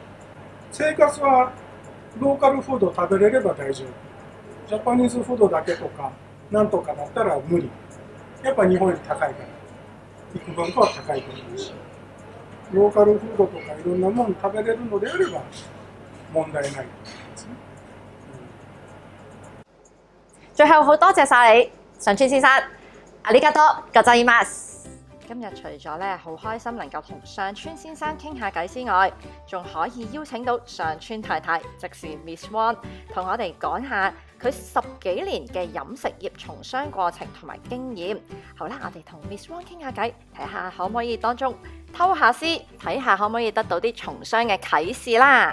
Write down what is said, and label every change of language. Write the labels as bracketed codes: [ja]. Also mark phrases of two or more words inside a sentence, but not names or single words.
[ja] 生活はローカルフードを食べれれば大丈夫。ジャパニーズフードだけとか、なんとかだったら無理。やっぱ日本より高いから。幾分かは高いと思うし、ローカルフードとかいろんなもの食べれるのであれば問題ないですね。 [yue] 最後好多謝晒你，常川先生， [ja] ありがとうございます。 [yue] 今日除咗咧好開心能夠同上川先生傾下偈之外，仲可以邀請到上川太太，即是 Miss Wong， 同我哋講下佢10幾年嘅飲食業從商過程同埋經驗。好啦，我哋同 Miss Wong 傾下偈，睇下可唔可以當中偷下師，睇下可唔可以得到啲從商嘅啟示啦。